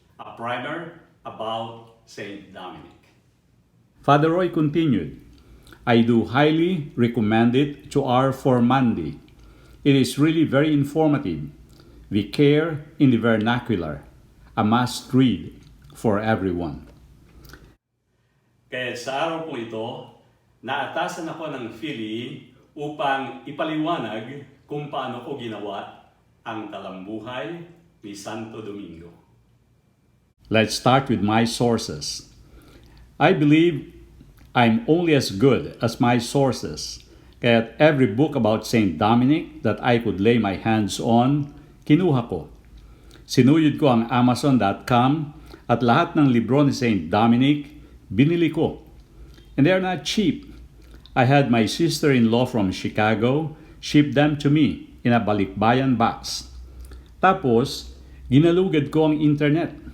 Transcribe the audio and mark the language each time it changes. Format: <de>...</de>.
<en>A primer about St. Dominic. Father Roy continued, I do highly recommend it to our formandi. It is really very informative. Vicaire in the vernacular, a must-read for everyone.</en> <tl>Kaya sa araw po ito, naatasan ako ng Philly upang ipaliwanag kung paano ko ginawa ang talambuhay ni Santo Domingo.</tl> <en>Let's start with my sources. I believe I'm only as good as my sources. Kaya every book about St. Dominic that I could lay my hands on,</en> <tl>kinuha ko. Sinuyod ko ang Amazon.com at lahat ng libro ni St.</tl> <en>Dominic,</en> <tl>binili ko.</tl> <en>And they're not cheap. I had my sister-in-law from Chicago ship them to me in a balikbayan box.</en> <tl>Tapos, ginalugad ko ang internet.</tl>